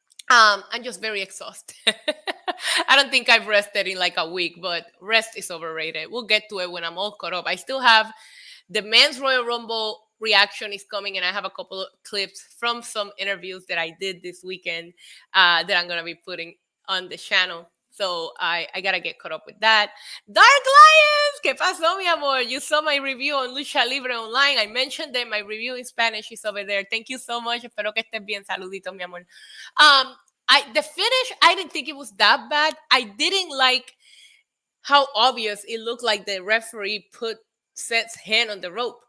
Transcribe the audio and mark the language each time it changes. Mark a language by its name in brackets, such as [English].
[English] I'm just very exhausted. I don't think I've rested in like a week, but rest is overrated. We'll get to it when I'm all caught up. I still have the men's Royal Rumble reaction is coming, and I have a couple of clips from some interviews that I did this weekend that I'm going to be putting on the channel. So I gotta get caught up with that. [Spanish] Dark Lions, ¿qué pasó, mi amor? [English] You saw my review on Lucha Libre online. I mentioned that my review in Spanish is over there. Thank you so much. [Spanish] Espero que estés bien. Saluditos, mi amor. [English] The finish, I didn't think it was that bad. I didn't like how obvious it looked like the referee put Seth's hand on the rope.